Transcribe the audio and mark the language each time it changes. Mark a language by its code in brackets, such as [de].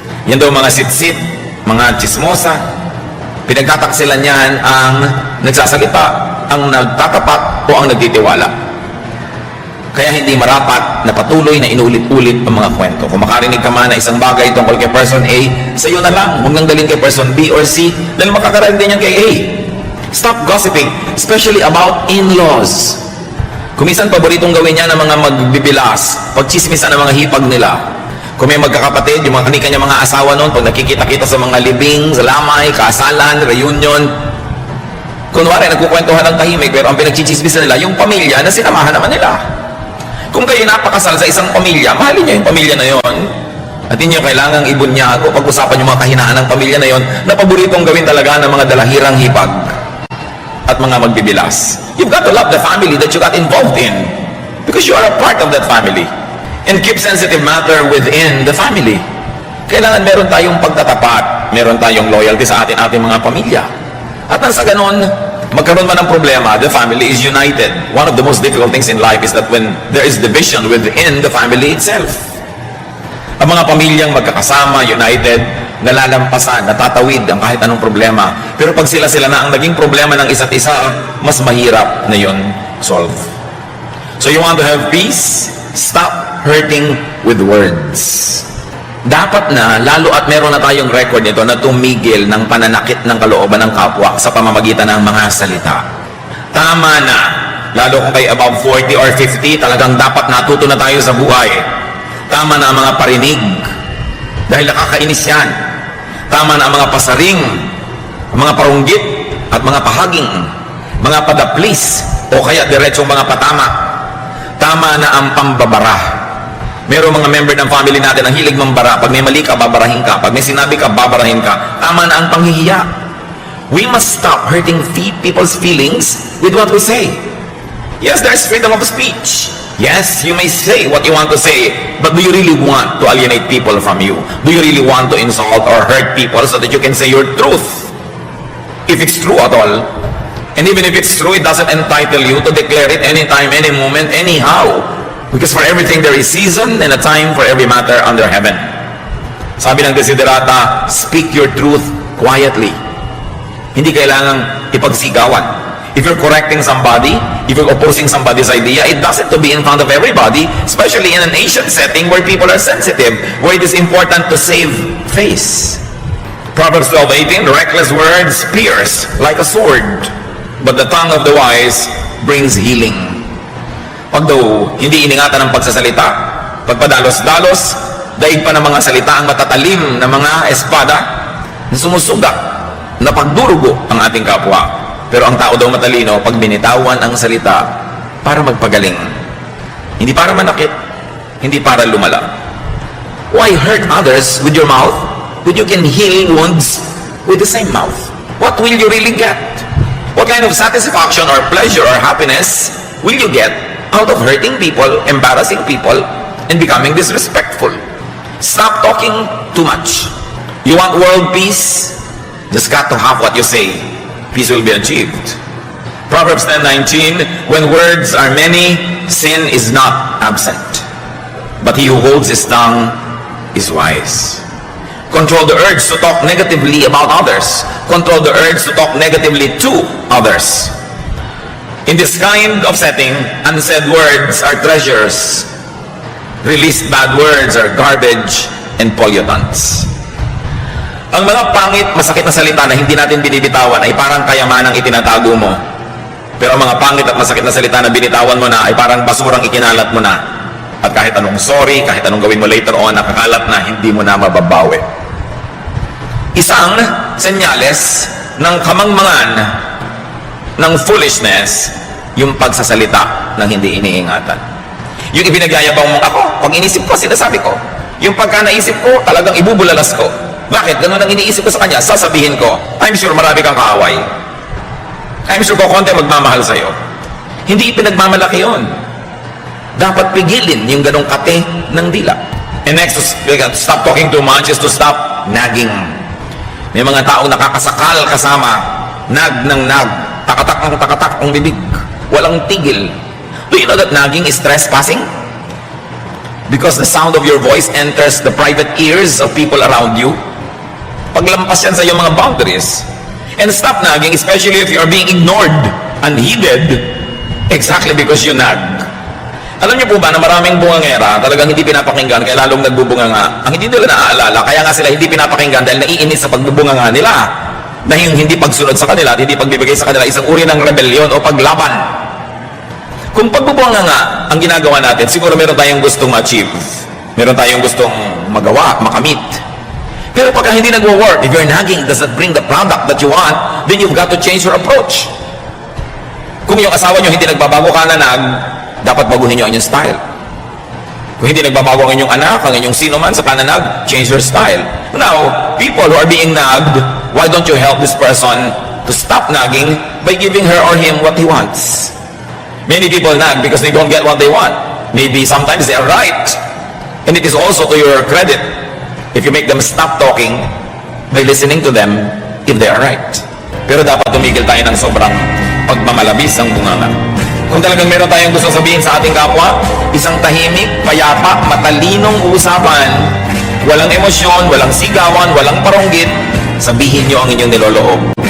[tl] Yan daw mga sitsit, mga chismosa, pinagtataksilan niyan ang nagsasalita, ang nagtatapat o ang nagtitiwala. Kaya hindi marapat na patuloy na inulit-ulit ang mga kwento. Kung makarinig ka man na isang bagay tungkol kay person A, sa iyo na lang, huwag nang dalhin kay person B or C, dahil makakarating din yan kay A. [en] Stop gossiping, especially about in-laws. [tl] Kumisan paboritong gawin niya ng mga magbibilas, pagchismisan ng mga hipag nila. Kung may magkakapatid, yung mga kanya mga asawa noon, pag nakikita-kita sa mga libing, sa lamay, kasalan, reunion, kunwari, nagkukwentuhan ng tahimik, pero ang pinagchichismisan nila, yung pamilya na sinamahan naman nila. Kung kayo napakasal sa isang pamilya, mahalin niyo yung pamilya na yon. At hindi nyo kailangang ibunyago, pag-usapan yung mga kahinaan ng pamilya na yon, na paboritong gawin talaga ng mga dalahirang hipag at mga magbibilas. [en] You've got to love the family that you got involved in, because you are a part of that family. And keep sensitive matter within the family. [tl] Kailangan meron tayong pagtatapat, meron tayong loyalty sa ating mga pamilya. At nang sa ganon, magkaroon man ng problema, [en] the family is united. One of the most difficult things in life is that when there is division within the family itself. [tl] Ang mga pamilyang magkakasama, united, nalalampasan, natatawid ang kahit anong problema. Pero pag sila-sila na ang naging problema ng isa't isa, mas mahirap na yun solve. So you want to have peace? Stop hurting with words. Dapat na, lalo at meron na tayong record nito, na tumigil ng pananakit ng kalooban ng kapwa sa pamamagitan ng mga salita. Tama na. Lalo kung kayo [en] above 40 or 50, [tl] talagang dapat natuto na tayo sa buhay. Tama na ang mga parinig, dahil nakakainis yan. Tama na ang mga pasaring, mga parunggit, at mga pahaging, mga padaplis, o kaya diretsong mga patama. Tama na ang pambabara. Merong mga member ng family natin ang hilig mambara. Pag may mali ka, babarahin ka. Pag may sinabi ka, babarahin ka. Tama na ang panghihiya. [en] We must stop hurting people's feelings with what we say. Yes, there's freedom of speech. Yes, you may say what you want to say, but do you really want to alienate people from you? Do you really want to insult or hurt people so that you can say your truth? If it's true at all. And even if it's true, it doesn't entitle you to declare it anytime, any moment, anyhow. Because for everything there is season and a time for every matter under heaven. [tl] Sabi ng [en] Desiderata, speak your truth quietly. [tl] Hindi kailangang ipagsigawan. [en] If you're correcting somebody, if you're opposing somebody's idea, it doesn't to be in front of everybody, especially in an Asian setting where people are sensitive, where it is important to save face. Proverbs 12:18, reckless words pierce like a sword, but the tongue of the wise brings healing. [tl] Pag daw hindi iningatan ng pagsasalita, pagpadalos-dalos, daig pa ng mga salita ang matatalim na mga espada na sumusuga, na pagdurugo ang ating kapwa. Pero ang tao daw matalino, pag binitawan ang salita para magpagaling. Hindi para manakit, hindi para lumala. [en] Why hurt others with your mouth when you can heal wounds with the same mouth? What will you really get? What kind of satisfaction or pleasure or happiness will you get out of hurting people, embarrassing people, and becoming disrespectful? Stop talking too much. You want world peace? Just got to have what you say. Peace will be achieved. Proverbs 10:19, when words are many, sin is not absent. But he who holds his tongue is wise. Control the urge to talk negatively about others. Control the urge to talk negatively to others. In this kind of setting, unsaid words are treasures. Released bad words are garbage and pollutants. [tl] Ang mga pangit, masakit na salita na hindi natin binibitawan ay parang kayamanang itinatago mo. Pero ang mga pangit at masakit na salita na binitawan mo na ay parang basurang ikinalat mo na. At kahit anong sorry, kahit anong gawin mo [en] later on, [tl] nakakalat na, hindi mo na mababawi. Isang senyales ng kamangmangan ng foolishness, yung pagsasalita ng hindi iniingatan. Yung ibinagyayabang mo, ako, pag inisip ko, sinasabi ko. Yung pagka naisip ko, talagang ibubulalas ko. Bakit? Ganun ang iniisip ko sa kanya. Sasabihin ko, [en] I'm sure [tl] marami kang kaaway. [en] I'm sure [tl] ko konti magmamahal sa'yo. Hindi ipinagmamalaki yun. Dapat pigilin yung ganong kate ng dila. [en] And next, to stop talking too much is to stop nagging. [tl] May mga taong nakakasakal kasama, nag ng nag, takatak ng takatak ang bibig. Walang tigil. [en] Do you know that nagging is trespassing? Because the sound of your voice enters the private ears of people around you. [tl] Paglampas yan sa iyong mga boundaries. [en] And stop nagging, especially if you are being ignored, unheeded, exactly because you nag. [tl] Alam niyo po ba na maraming bungangera talagang hindi pinapakinggan kaya lalong nagbubunganga? Ang hindi nila naaalala, kaya nga sila hindi pinapakinggan dahil naiinis sa pagbubunganga nila. na yung hindi pagsunod sa kanila at hindi pagbibigay sa kanila isang uri ng rebellion o paglaban. Kung pagbubunga nga ang ginagawa natin, siguro meron tayong gustong ma-achieve. Meron tayong gustong magawa, makamit. Pero pagka hindi nagwo-work, [en] if your nagging doesn't bring the product that you want, then you've got to change your approach. [tl] Kung yung asawa nyo hindi nagbabago ka na dapat baguhin nyo ang inyong style. Kung hindi nagbabago ang inyong anak, ang inyong sino man sa kananag, [en] change your style. Now, people who are being nagged, why don't you help this person to stop nagging by giving her or him what he wants? Many people nag because they don't get what they want. Maybe sometimes they are right. And it is also to your credit if you make them stop talking by listening to them if they are right. [tl] Pero dapat tumigil tayo ng sobrang pagmamalabis ng bunganga. Kung talagang meron tayong gusto sabihin sa ating kapwa, isang tahimik, payapa, matalinong usapan, walang emosyon, walang sigawan, walang paronggit, sabihin nyo ang inyong niloloob.